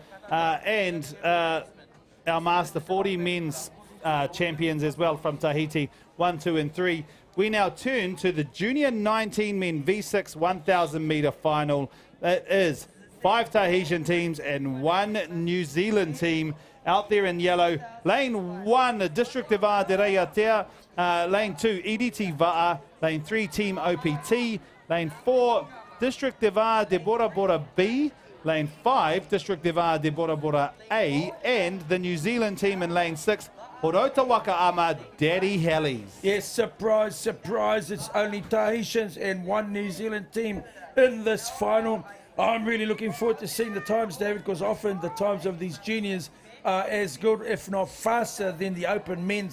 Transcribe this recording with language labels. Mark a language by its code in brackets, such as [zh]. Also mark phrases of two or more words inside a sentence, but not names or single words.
[en] And our Master 40 men's champions as well from Tahiti, 1, 2 and 3. We now turn to the Junior 19 men V6 1,000 metre final. It is 5 Tahitian teams and 1 New Zealand team out there in yellow. Lane 1, District de VAA de Reiatea. Lane 2, EDT VAA. Lane 3, Team OPT. Lane 4, District de VAA de Bora Bora B. Lane 5, District de VAA de Bora Bora A. And the New Zealand team in lane 6, Horota Wakaama Daddy Hellies. Yes, surprise, surprise. It's only Tahitians and 1 New Zealand team in this final. I'm really looking forward to seeing the times, David, because often the times of these juniors are as good, if not faster, than the open men's.